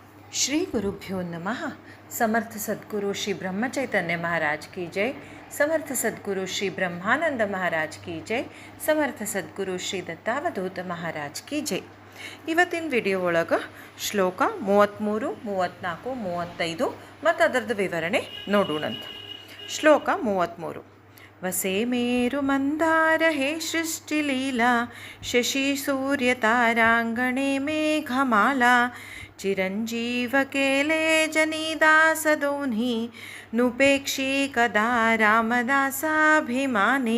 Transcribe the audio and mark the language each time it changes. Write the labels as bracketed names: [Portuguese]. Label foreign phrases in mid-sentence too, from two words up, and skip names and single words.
[Sanskrit] श्री गुरुभ्यो नमः। [Hindi] समर्थ सद्गुरु श्री ब्रह्मचैतन्य महाराज की जय। समर्थ सद्गुरु श्री ब्रह्मानंद महाराज की जय। समर्थ सद्गुरु श्री दत्तावधूत महाराज की जय। [Kannada] ಇವತ್ತಿನ ವಿಡಿಯೋ ಒಳಗೆ ಶ್ಲೋಕ 33, 34, 35 ಮತ್ತು ಅದರದ್ದು ವಿವರಣೆ ನೋಡೋಣಂತ. ಶ್ಲೋಕ 33. [Marathi] वसे मेरु मंदार हे सृष्टिलीला शशी सूर्य तारांगणे मेघमाला चिरंजीव केले जनीदासदोन्ही नुपेक्षी कदा रामदासाभिमानी.